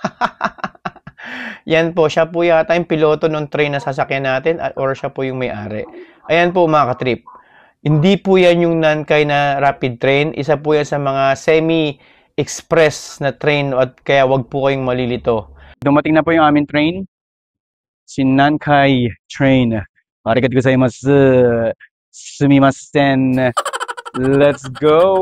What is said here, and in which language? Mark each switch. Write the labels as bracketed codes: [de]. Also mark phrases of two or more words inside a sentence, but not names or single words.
[tl] Yan po, siya po yata yung piloto ng train na sasakyan natin or siya po yung may-ari. Ayan po, mga katrip. Hindi po yan yung Nankay na rapid train. Isa po yan sa mga semi-express na train at kaya wag po kayong malilito. Dumating na po yung aming train. Si Nankay train. [ja] ありがとうございます. Sumimasen. [en] Let's go.